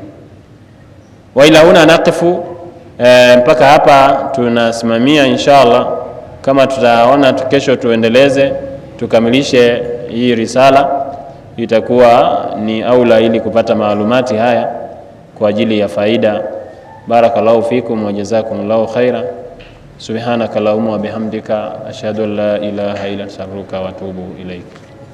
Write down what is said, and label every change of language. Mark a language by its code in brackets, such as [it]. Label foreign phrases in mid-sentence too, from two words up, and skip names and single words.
[ar] وإلى هنا نقف, [sw] mpaka hapa tunasimamia inshallah. Kama tutaona kesho tuendeleze tukamilishe hii risala, itakuwa ni aula ili kupata maalumati haya kwa ajili ya faida. [ar] بارك الله فيكم وجزاكم الله خيرا. سبحانك اللهم وبحمدك أشهد أن لا إله إلا أنت أستغفرك وأتوب إليك.